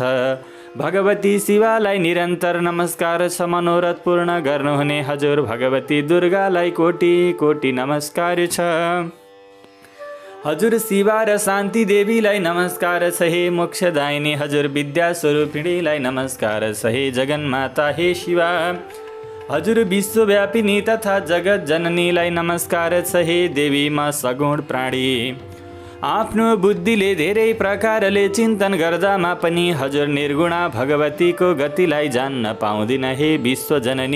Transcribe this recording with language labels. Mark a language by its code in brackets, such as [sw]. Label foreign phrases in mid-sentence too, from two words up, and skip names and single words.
[ne] भगवती शिवालाई निरन्तर नमस्कार छ। मनोरथ पूर्ण गर्नुहुने हजुर भगवती दुर्गालाई कोटि कोटि नमस्कार छ। हजुर शिवा र शान्ति देवीलाई नमस्कार छ हे मोक्षदायिनी, हजुर विद्या स्वरूपिणीलाई नमस्कार छ हे जगन्माता हे शिवा। हजुर विश्वव्यापिनी तथा जगत जननीलाई नमस्कार छ हे देवी म सगुण प्राणी। आफ्नो बुद्धिले धेरै प्रकारले चिन्तन गर्दामा पनि हजुर निर्गुणा भगवतीको गतिलाई जान्न पाउँदिन हे विश्वजननी।